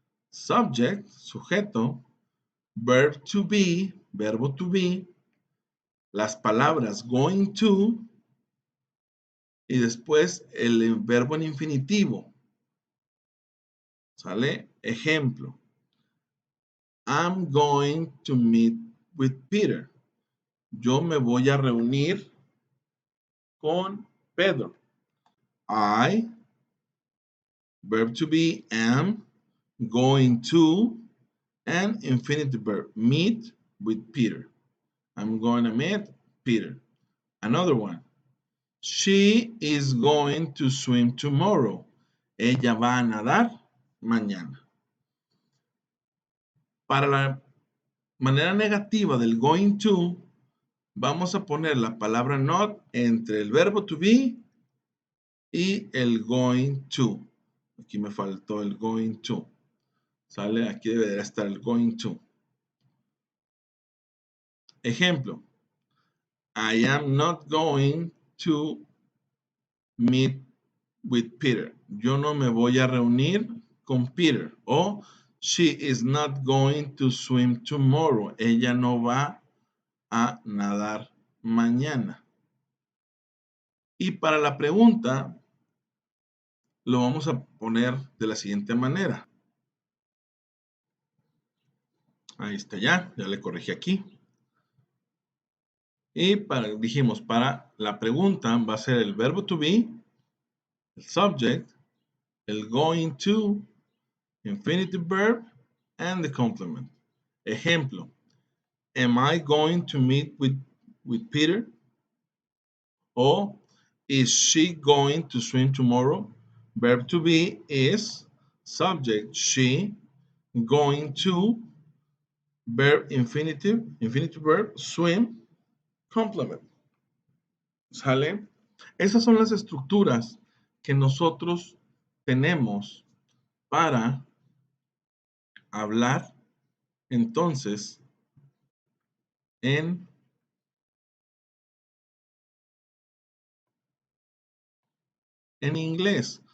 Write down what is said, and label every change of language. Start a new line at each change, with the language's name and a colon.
Spanish: Subject, sujeto, verb to be, verbo to be, las palabras going to y después el verbo en infinitivo. ¿Sale? Ejemplo.
English: I'm going to meet with Peter.
Spanish: Yo me voy a reunir con Pedro.
English: I, verb to be, am, going to, and infinitive verb, meet with Peter. I'm going to meet Peter. Another one. She is going to swim tomorrow.
Spanish: Ella va a nadar mañana. Para la manera negativa del going to, vamos a poner la palabra not entre el verbo to be y el going to. Aquí me faltó el going to. ¿Sale? Aquí debería estar el going to. Ejemplo.
English: I am not going to meet with Peter.
Spanish: Yo no me voy a reunir con Peter.
English: O she is not going to swim tomorrow.
Spanish: Ella no va a nadar mañana. Y para la pregunta, lo vamos a poner de la siguiente manera. Ahí está ya le corregí aquí. Y dijimos, para la pregunta va a ser el verbo to be, el subject, el going to, infinitive verb, and the complement.
English: Ejemplo, am I going to meet with Peter? O is she going to swim tomorrow? Verb to be is subject, she, going to, verb infinitive, infinitive verb, swim, complement.
Spanish: ¿Sale? Esas son las estructuras que nosotros tenemos para hablar entonces en inglés.